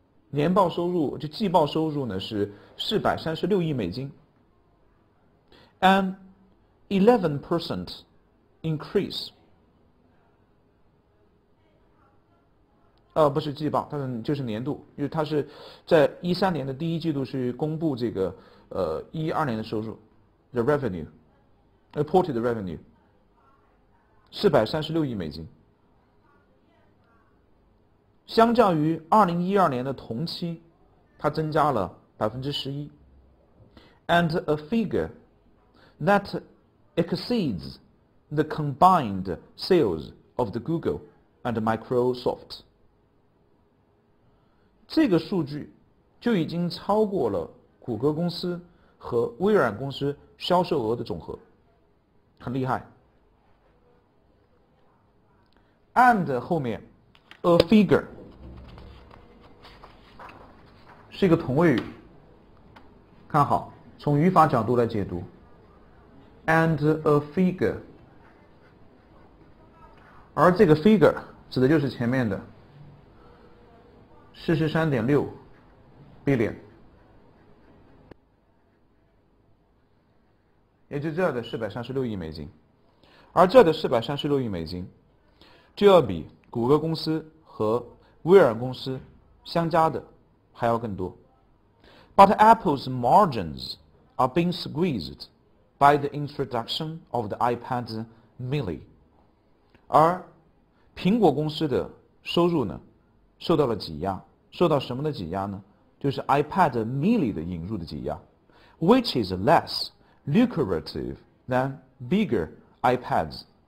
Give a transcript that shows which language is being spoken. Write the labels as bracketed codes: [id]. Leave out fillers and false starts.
[zh] 年报收入就季报收入呢是436亿美金 ， [en] an 11% increase。 [zh] 不是季报，它就是年度，因为它是在13年的第一季度是公布这个12年的收入 ， [en] the revenue， reported revenue [zh] 436亿美金，相较于2012年的同期，它增加了11%， [en] and a figure that exceeds the combined sales of the Google and Microsoft。 [zh] 这个数据就已经超过了谷歌公司和微软公司销售额的总和，很厉害。 and 后面 a figure 是一个同位语，看好，从语法角度来解读 [en] and a figure， [zh] 而这个 figure 指的就是前面的43.6 billion，也就这儿的436亿美金，而这的436亿美金就要比谷歌公司和微软公司相加的还要更多。 [en] But Apple's margins are being squeezed by the introduction of the iPad mini， [zh] 而苹果公司的收入呢受到了挤压，受到什么的挤压呢？就是 [en] iPad mini [zh] 的引入的挤压 [en] ，which is less lucrative than bigger iPads.